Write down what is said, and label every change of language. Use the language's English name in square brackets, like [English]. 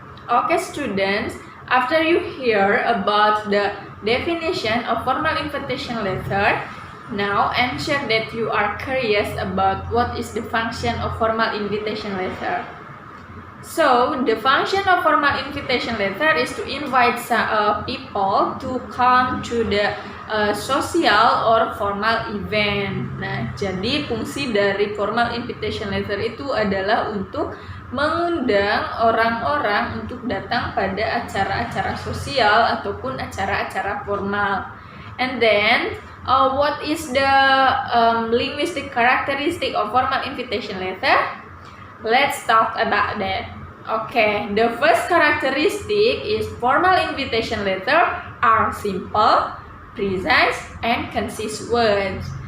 [English] Okay, students, after you hear about the definition of formal invitation letter, now I'm sure that you are curious about what is the function of formal invitation letter. So, the function of formal invitation letter is to invite people to come to the social or formal event. [Indonesian] Nah, jadi fungsi dari formal invitation letter itu adalah untuk mengundang orang-orang untuk datang pada acara-acara sosial ataupun acara-acara formal. [English] And then, what is the linguistic characteristic of formal invitation letter? Let's talk about that. Okay, the first characteristic is formal invitation letter are simple, precise, and concise words.